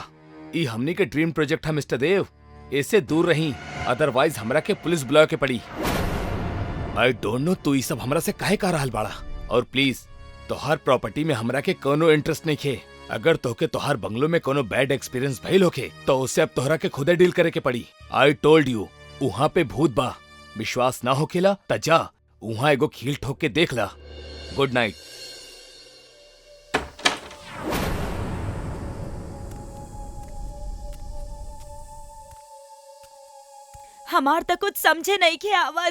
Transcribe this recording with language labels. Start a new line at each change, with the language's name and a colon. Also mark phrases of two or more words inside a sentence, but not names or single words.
Bhojpuri: ये हमने के
English: dream project
Bhojpuri: है मिस्टर देव, इससे दूर रही, अदरवाइज हमरा के पुलिस बुला के पड़ी।
English: I don't know
Bhojpuri: तू ये सब हमरा से काहे कह रहल बाड़ा। और प्लीज तोहार प्रॉपर्टी में हमरा के कोनो इंटरेस्ट नहीं खे। अगर तोहके तोहार बंगलो में कोनो
English: bad experience
Bhojpuri: भइल होखे तो उससे अब तोहरा के खुदे डील करे के पड़ी।
English: I told you,
Bhojpuri: वहाँ पे भूत बा। विश्वास ना होखेला त जा वहाँ एगो खील ठोक के देख ला।
English: good night.
Bhojpuri: हमार तक कुछ समझे नहीं के आवत।